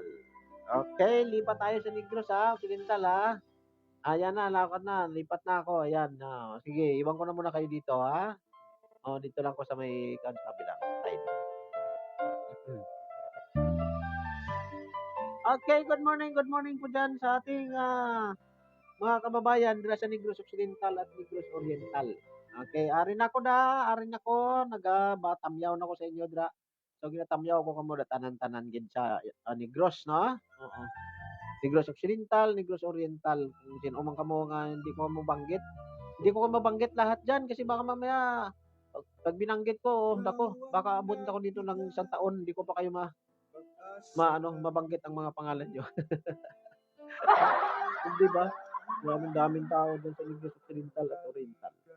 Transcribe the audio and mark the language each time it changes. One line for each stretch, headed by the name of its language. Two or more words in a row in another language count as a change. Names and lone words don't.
Filipino: Okay, lipat tayo sa Negros Occidental Ayan na, lakad na, lipat na ako. Ayan, sige, iwan ko na muna kayo dito dito lang ko sa may kabilang side. Okay,
English: good morning
Filipino: po dyan sa ating mga kababayan dira sa Negros Occidental at Negros Oriental.
Hiligaynon: Okay, arin ako, nagabatamyaw na ko sa inyo dira. So ginatamyaw ko kamo tanan-tanan gid sa Negros, no? Oo. Negros Occidental, Negros Oriental.
Filipino: Kung sino man kamo nga hindi ko mabanggit. Hindi ko mabanggit lahat diyan kasi baka mamaya pag binanggit ko, nako, baka abot ako dito ng isang taon, hindi ko pa kayo mabanggit ang mga pangalan niyo. Hindi ba? Daming tao doon sa Negros Occidental at Oriental.